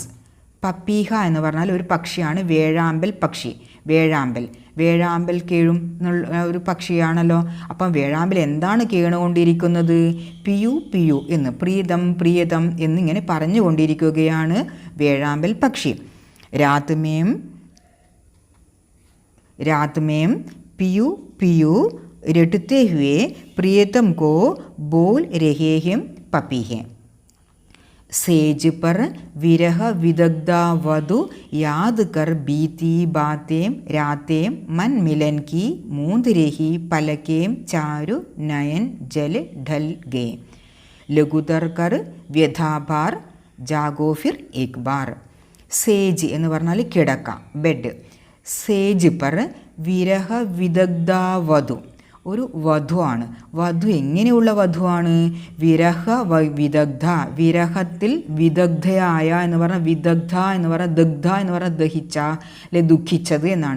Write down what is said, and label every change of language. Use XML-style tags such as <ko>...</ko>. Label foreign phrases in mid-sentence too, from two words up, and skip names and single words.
<ml>പപ്പീഹ എന്ന് പറഞ്ഞാൽ ഒരു പക്ഷിയാണ്, വേഴാമ്പൽ പക്ഷി. വേഴാമ്പൽ കേഴും എന്നുള്ള ഒരു പക്ഷിയാണല്ലോ. അപ്പം വേഴാമ്പൽ എന്താണ് കേണുകൊണ്ടിരിക്കുന്നത്? പിയു എന്ന്, പ്രിയതം എന്നിങ്ങനെ പറഞ്ഞുകൊണ്ടിരിക്കുകയാണ് വേഴാമ്പൽ പക്ഷി.</ml> <hi>रात में पियू रटते हुए प्रियतम को बोल रहे हैं पपीहे. सेज पर विरह विदग्धा वधु याद कर बीती बातें रातें मन मिलन की मूंद रही पलकें चारु नयन जल ढल गए. लघुतर कर व्यथाभार जागो फिर एक बार.</hi> <ml>सेज എന്ന് പറഞ്ഞാൽ കിടക്ക, ബെഡ്.</ml> <hi>सेज पर विरह विदग्धा वधु.</hi> <ml>ഒരു വധുവാണ്. വധു എങ്ങനെയുള്ള വധുവാണ്? വിരഹ വിദഗ്ധ, വിരഹത്തിൽ വിദഗ്ധയായ എന്ന് പറഞ്ഞാൽ വിദഗ്ധ എന്ന് പറഞ്ഞാൽ ദഗ്ധ എന്ന് പറഞ്ഞാൽ ദഹിച്ച അല്ലെ ദുഃഖിച്ചത് എന്നാണ്.</ml>